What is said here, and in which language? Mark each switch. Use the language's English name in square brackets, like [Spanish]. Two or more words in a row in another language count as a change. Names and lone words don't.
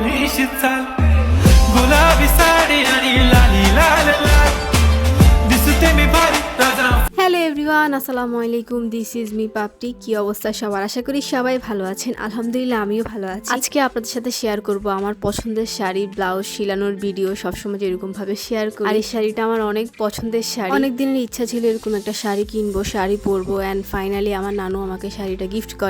[Marathi] थोडीशी चाल गुलाबी साडी आणि लाली लाल लाल दिसते मी भारी राजा। [English] Hello everyone, [Arabic] السلام عليكم. [English] This is me পাপটি। [Bangla] কি অবস্থা সবার? আশা করি সবাই ভালো আছেন। আলহামদুলিল্লাহ আমিও ভালো আছি। আজকে আপনাদের সাথে শেয়ার করব আমার পছন্দের শাড়ি ব্লাউজ শিলানোর ভিডিও। সবসময় যেরকম ভাবে শেয়ার করি, আর এই শাড়িটা আমার অনেক পছন্দের শাড়ি। অনেক দিনের ইচ্ছা ছিল এরকম একটা শাড়ি কিনবো, শাড়ি পরবো, [English] and finally [Bangla] আমার নানু আমাকে শাড়িটা গিফট করে।